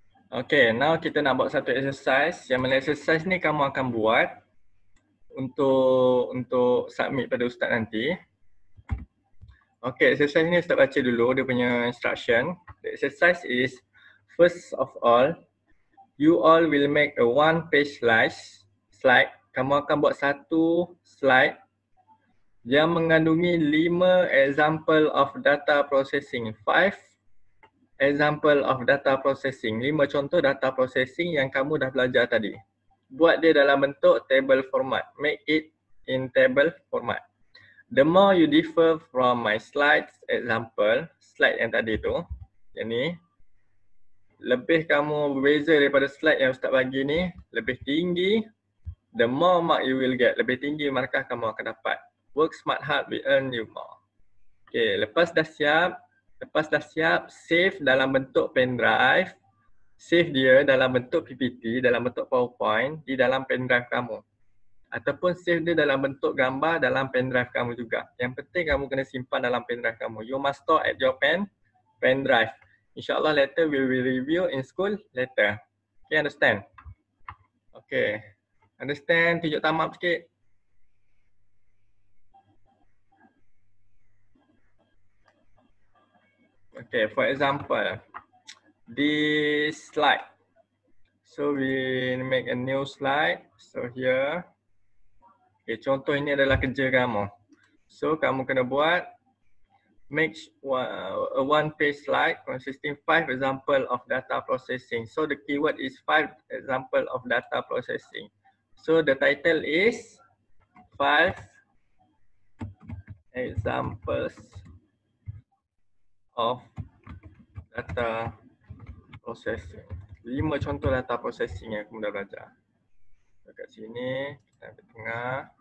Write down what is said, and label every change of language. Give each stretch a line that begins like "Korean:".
Malay: Okay, now kita nak buat satu exercise. Yang mana exercise ni kamu akan buat untuk submit pada ustaz nanti. Okay, exercise ni ustaz baca dulu dia punya instruction.
English: The exercise is, first of all, you all will make a one-page slide.
Malay: Kamu akan buat satu slide yang mengandungi
English: 5 example of data processing. 5 example of data processing.
Malay: 5 contoh data processing yang kamu dah belajar tadi. Buat dia dalam bentuk table format.
English: Make it in table format. The more you differ from my slides example,
Malay: slide yang tadi tu, yang ni, lebih kamu berbeza daripada slide yang ustaz bagi ni, lebih tinggi,
English: the more mark you will get.
Malay: Lebih tinggi markah kamu akan dapat.
English: Work smart hard, we earn you more.
Malay: Okay, lepas dah siap, save dalam bentuk pendrive, save dia dalam bentuk PPT, dalam bentuk PowerPoint di dalam pendrive kamu. Ataupun save dia dalam bentuk gambar dalam pendrive kamu juga. Yang penting kamu kena simpan dalam pendrive kamu.
English: You must store at your pendrive. InsyaAllah later we will review in school later. Okay, understand? Okay, understand?
Malay: Tunjuk thumb up sikit.
English: Okay, for example, this slide. So we make a new slide.
Malay: So here, okay, contoh ini adalah kerja kamu. So kamu kena buat
English: make a one-page slide consisting 5 example of data processing. So the keyword is 5 example of data processing. So the title is 5 examples of data processing.
Malay: 5 contoh data processing yang kamu dah belajar. Dekat sini, kita ambil tengah.